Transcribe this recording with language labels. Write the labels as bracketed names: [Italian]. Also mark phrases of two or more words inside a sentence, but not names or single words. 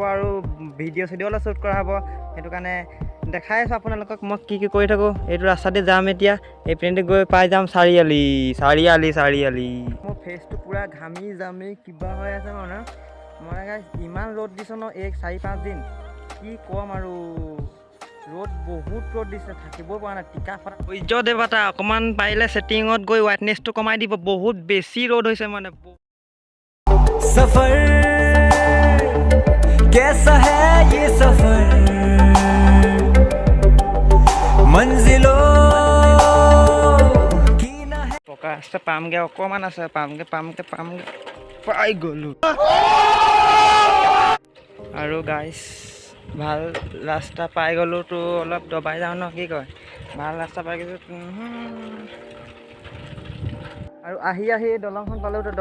[Assamese] আৰু ভিডিঅ' অলপ শ্বুট কৰা হ'ব সেইটো কাৰণে দেখাই আছোঁ আপোনালোকক মই কি কৰি থাকোঁ এইটো ৰাস্তাতে যাম এতিয়া এইপিনেদি গৈ পাই যাম চাৰিআলি মোৰ ফেচটো পূৰা ঘামি জামি কিবা হৈ আছে মানে মই ইমান ৰ'দ দিছোঁ ন 4-5 দিন কি ক'ম আৰু ৰ'দ বহুত ৰ'দ দিছে থাকিবই পৰা নাই টিকা ফটা সূৰ্য দেৱতা অকণমান পাৰিলে ছেটিঙত গৈ হোৱাইটনেছটো কমাই দিব বহুত বেছি ৰ'দ হৈছে মানে [Hindi] सफर कैसा है ये सफर मंजिलों की ना है [Assamese] পকা ৰাস্তা পামগৈ অকণমান আছে পামগৈ পাই গ'লোঁ আৰু গাইছ ভাল ৰাস্তা পাই গ'লোঁ তো অলপ দবাই যাওঁ ন কি কয় ভাল ৰাস্তা পাই গৈছোঁ আৰু আহি দলংখন পালোঁ তো